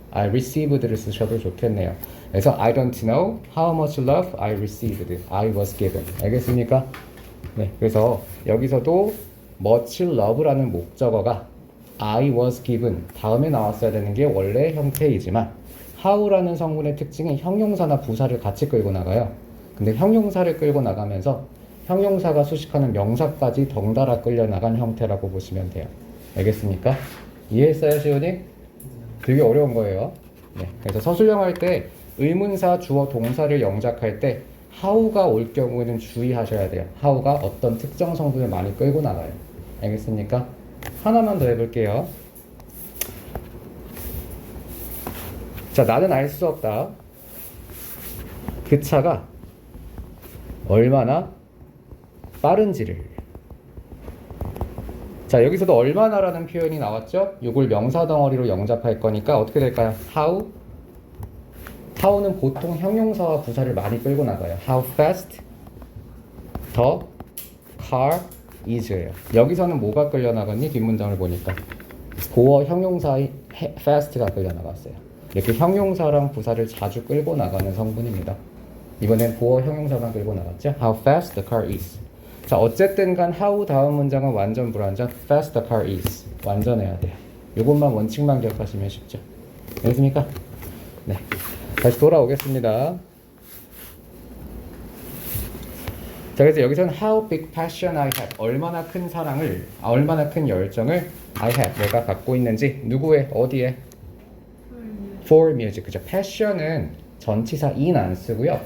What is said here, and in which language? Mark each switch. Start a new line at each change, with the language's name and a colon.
English: I received
Korean: 를 쓰셔도 좋겠네요. 그래서
English: I don't know how much love I received. I was given. 알겠습니까?
Korean: 네, 그래서 여기서도 much love라는 목적어가 I was given 다음에 나왔어야 되는 게 원래 형태이지만 how라는 성분의 특징은 형용사나 부사를 같이 끌고 나가요. 근데 형용사를 끌고 나가면서 형용사가 수식하는 명사까지 덩달아 끌려 나간 형태라고 보시면 돼요. 알겠습니까? 이해했어요, 시온이? 되게 어려운 거예요. 네, 그래서 서술형 할 때 의문사, 주어, 동사를 영작할 때 how가 올 경우에는 주의하셔야 돼요. how가 어떤 특정 성분을 많이 끌고 나가요. 알겠습니까? 하나만 더 해볼게요. 자, 나는 알 수 없다. 그 차가 얼마나 빠른지를. 자, 여기서도 얼마나라는 표현이 나왔죠? 이걸 명사 덩어리로 영작할 거니까 어떻게 될까요?
English: how?
Korean: how는 보통 형용사와 부사를 많이 끌고 나가요.
English: How fast the car is예요.
Korean: 여기서는 뭐가 끌려 나갔니? 뒷문장을 보니까 고어 형용사의 fast가 끌려 나갔어요. 이렇게 형용사랑 부사를 자주 끌고 나가는 성분입니다. 이번엔 보어 형용사만 끌고 나갔죠.
English: How fast the car is.
Korean: 자, 어쨌든 간 how 다음 문장은 완전 불완전.
English: Fast the car is.
Korean: 완전해야 돼요. 이것만 원칙만 기억하시면 쉽죠. 됐습니까? 네. 다시 돌아오겠습니다. 자, 그래서 여기서는
English: how big passion I have.
Korean: 얼마나 큰 사랑을, 얼마나 큰 열정을
English: I have.
Korean: 내가 갖고 있는지. 누구의, 어디에?
English: For music.
Korean: 그죠? passion은 전치사 in 안 쓰고요.